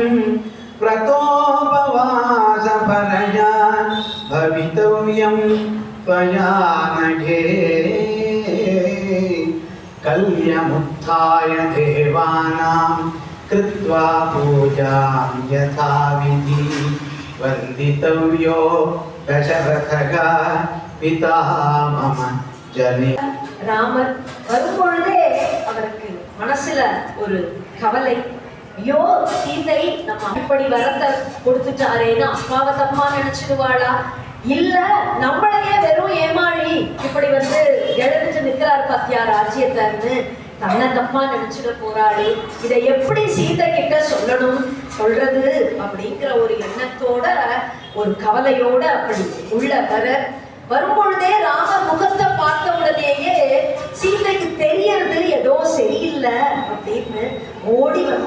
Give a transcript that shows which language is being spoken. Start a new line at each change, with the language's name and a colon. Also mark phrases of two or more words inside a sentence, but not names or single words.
Sanskrit: व्रतोपवासपरया भवितव्यं त्वया नघे कल्यमुत्थाय देवानां कृत्वा पूजां यथाविधि वन्दितव्यो दशरथः पिता मम जने.
Tamil: ராமர் வரும்பொழுதே அவருக்கு மனசுல ஒரு கவலை, ஐயோ சீதை நம்ம அப்படி வரத்தை கொடுத்துட்டாரேன்னு அப்பாவை தப்பா நினைச்சிடுவாளா, இல்ல நம்மளையே வெறும் ஏமாளி இப்படி எழுந்து நிக்கிறார் பத்தியா ராஜ்யத்தன்னு தன்னை தப்பா நினைச்சிட போறாளே, இதை எப்படி சீதை கிட்ட சொல்றது அப்படிங்கிற ஒரு எண்ணத்தோட ஒரு கவலையோட அப்படி உள்ள வரும்பொழுதே ராமர் முகத்தை பார்த்த உடனேயே சீதைக்கு தெரியறது ஏதோ சரியில்லை அப்படின்னு ஓடி